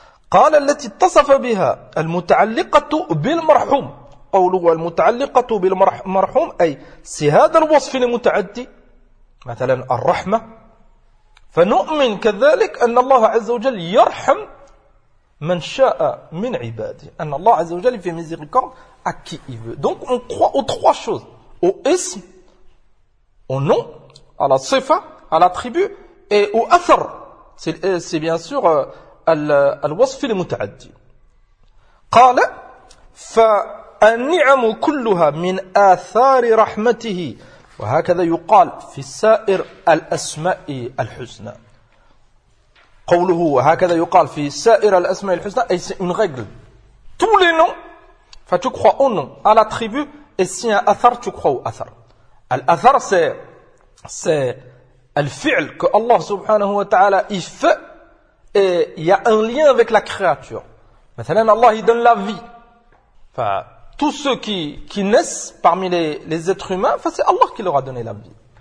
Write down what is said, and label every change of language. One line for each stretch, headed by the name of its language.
Arabic: قال التي اتصف بها المتعلقة بالمرحوم قوله المتعلقة بالمرحوم أي سي هذا الوصف المتعدي مثلا الرحمة فنؤمن كذلك أن الله عز وجل يرحم Man sha'a min ibadi.
French: En Allah Azza wa Jalla fait miséricorde à qui il veut. Donc on croit aux trois choses. Au ism, au nom, à la sifa, à l'attribut et au athar. C'est bien sûr al-wasf al-mut'addi.
Arabic: Qala fa an-ni'am kulluha min athar rahmatihi. وهكذا يقال في سائر الأسماء الحسنى قوله وهكذا يقال في سائر الأسماء الحسنى أي
French: c'est une règle. Tous les noms, tu crois au nom, à l'attribut, et si un athar, tu crois au athar. Al-athar, c'est al-fi'l que Allah subhanahu wa ta'ala il fait et il y a un lien avec la créature. Maintenant, Allah il donne la vie. Tous ceux qui naissent parmi les êtres humains, c'est Allah qui leur a donné la vie.